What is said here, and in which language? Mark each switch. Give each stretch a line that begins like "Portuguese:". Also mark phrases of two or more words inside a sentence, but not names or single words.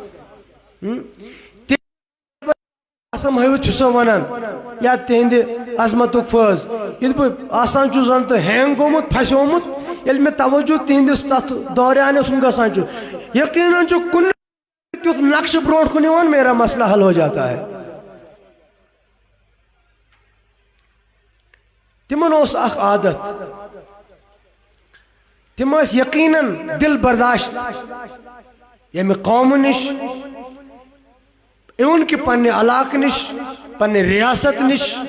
Kashmiri: قسم ہٲوِتھ چھُ سۄ ونان یا تِہنٛدِ عظمتُک فٲض ییٚلہِ بہٕ آسان چھُس زن تہٕ ہینگ گوٚمُت پھسیومُت ییٚلہِ مےٚ توجہ تِہنٛدِس تتھ دورانس کُن گژھان چھُ یقیٖنن چھُ کُنہِ تیُتھ نقشہٕ برونٛٹھ کُن یِوان
Urdu: میرا مسئلہ حل ہو جاتا ہے
Kashmiri: تِمن اوس اکھ عادت تِم ٲسۍ یقیٖنن دل برداشت ییٚمہِ قومہٕ نِش اِوٕن کہِ پننہِ علاقہٕ نِش پننہِ ریاست نِش